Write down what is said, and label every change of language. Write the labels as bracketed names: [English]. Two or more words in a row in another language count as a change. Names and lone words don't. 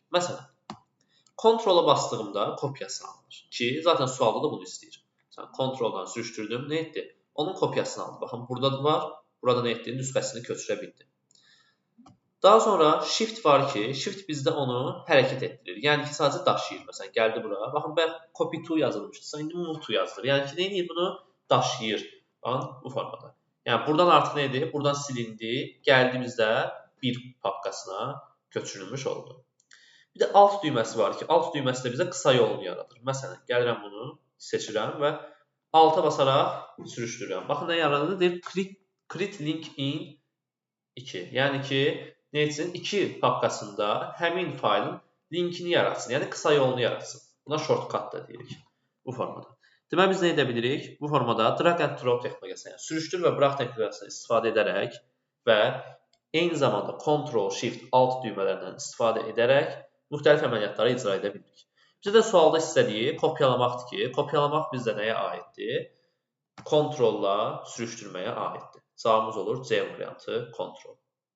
[Azerbaijani] Məsələn, Ctrl-a bastığımda kopyası alınır ki, zaten sualda da bunu istəyir. Ctrl-dan sürüşdürdüm, nə etdi? Onun kopyasını aldı. Baxın, burada da var, burada nə etdi? Nüsxəsini köçürə bildi. Daha sonra Shift var ki, Shift bizdə onu hərəkət etdirir. Yəni ki, sadəcə daşıyır. Məsələn, gəldi bura. Baxın, [English] copy to [Azerbaijani] yazılmışdı. İndi [English] move to [Azerbaijani] yazılır. Yəni ki, nə edir? Bunu daşıyır. Baxın, bu formada. Yəni, buradan artıq nə edir? Buradan silindi. Gəldi bizdə bir papkasına köçürülmüş oldu. Bir də alt düyməsi var ki, alt düyməsi də bizə qısa yolunu yaradır. Məsələn, gəlirəm bunu seçirəm və alta basaraq sürüşdürürəm. Baxın, nə yaradır? Deyir, [English] create link in 2. [Azerbaijani] Yəni ki, nə etsin? 2 papkasında həmin faylın linkini yaratsın. Yəni, qısa yolunu yaratsın. Buna shortcut da deyirik bu formada. Deməli, biz nə edə bilirik? Bu formada [English] drag and drop [Azerbaijani] texnologiyasını, yəni sürüşdür və burax texnologiyasını istifadə edərək və eyni zamanda Ctrl, Shift, Alt düymələrindən istifadə edərək müxtəlif əməliyyatları icra edə bilirik. Bizə də sualda istədiyi kopyalamaqdır ki, kopyalamaq bizdə nəyə aiddir? Ctrl-la sürüşdürməyə aiddir. Cavabımız olur C variantı, Ctrl.